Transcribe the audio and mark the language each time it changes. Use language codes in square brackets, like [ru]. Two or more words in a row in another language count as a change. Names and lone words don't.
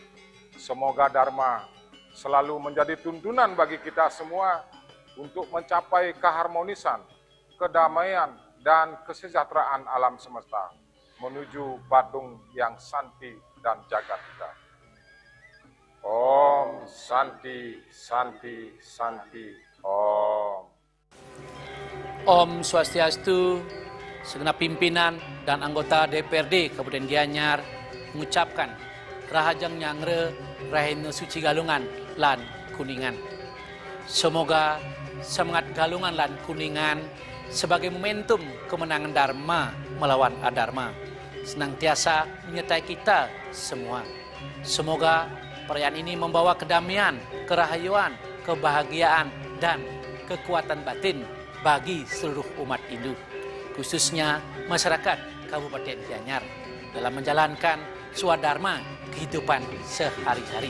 [id] Semoga Dharma selalu menjadi tuntunan bagi kita semua untuk mencapai keharmonisan, kedamaian, dan kesejahteraan alam semesta menuju Badung yang santi dan Jagatita. [sa] Om Santi, Santi, Santi, Om. Om Swastiastu, [id] segenap pimpinan dan anggota DPRD Kabupaten Gianyar mengucapkan [ban] Rahajang Nyangre, Rahayu Suci Galungan lan Kuningan. [id] Semoga semangat [ban] Galungan lan Kuningan [id] sebagai momentum kemenangan Dharma melawan Adharma senantiasa menyertai kita semua. Semoga perayaan ini membawa kedamaian, kerahayuan, kebahagiaan, dan kekuatan batin bagi seluruh umat Hindu, khususnya masyarakat Kabupaten Gianyar dalam menjalankan swadharma kehidupan sehari-hari.